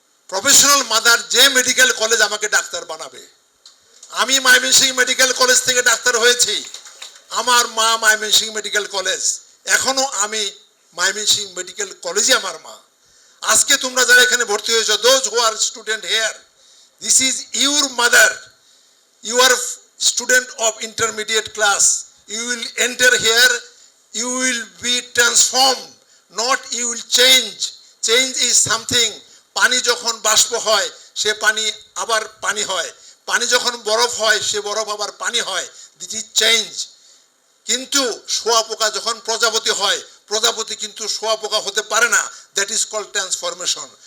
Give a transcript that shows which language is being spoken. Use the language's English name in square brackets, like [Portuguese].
[Bangla] Professional mother যে medical college আমাকে doctor বানাবে। আমি ময়মনসিং মেডিকেল কলেজ থেকে ডাক্তার হয়েছি, আমার মা ময়মনসিং মেডিকেল কলেজ। এখনো আমি ময়মনসিং মেডিকেল কলেজই আমার মা। আজকে তোমরা যারা এখানে ভর্তি হয়েছো, [English] Those who are student here, this is your mother. You are student of intermediate class. You will enter here, you will be transformed, not you will change. Change is something, [Bangla] পানি যখন বাষ্প হয় সে পানি আবার পানি হয়, পানি যখন বরফ হয় সে বরফ আবার পানি হয়, [English] This is change. [Bangla] কিন্তু শোয়াপোকা যখন প্রজাপতি হয়, প্রজাপতি কিন্তু শোয়াপোকা হতে পারে না, [English] That is called transformation.